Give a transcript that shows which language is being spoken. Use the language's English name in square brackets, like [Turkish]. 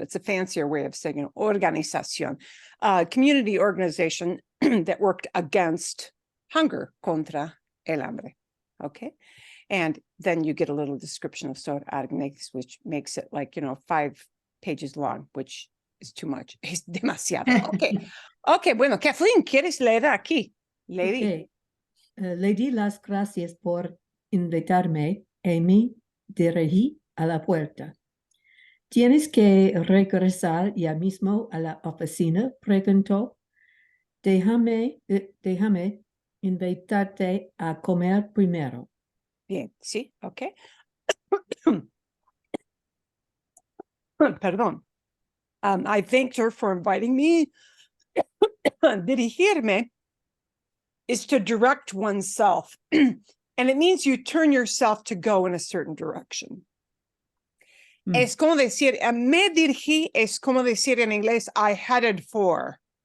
[English] It's a fancier way of saying an organización. Community organization that worked against hunger, [Spanish] contra el hambre. [English] Okay. And then you get a little description of Sor Agnes, which makes it 5 pages long, which is too much. [Spanish] Es demasiado. Okay. Okay, bueno, Kathleen, ¿quieres leer aquí? [English] Lady. Okay. [Spanish] Le di las gracias por invitarme y me dirigí a la puerta. ¿Tienes que regresar ya mismo a la oficina? Preguntó. Déjame invitarte a comer primero. Bien, sí, okay. Perdón. [English] I thanked her for inviting me. Dirigirme is to direct oneself. And it means you turn yourself to go in a certain direction. [Spanish] Es como decir, me dirigí, es como decir en inglés, [English] I headed for.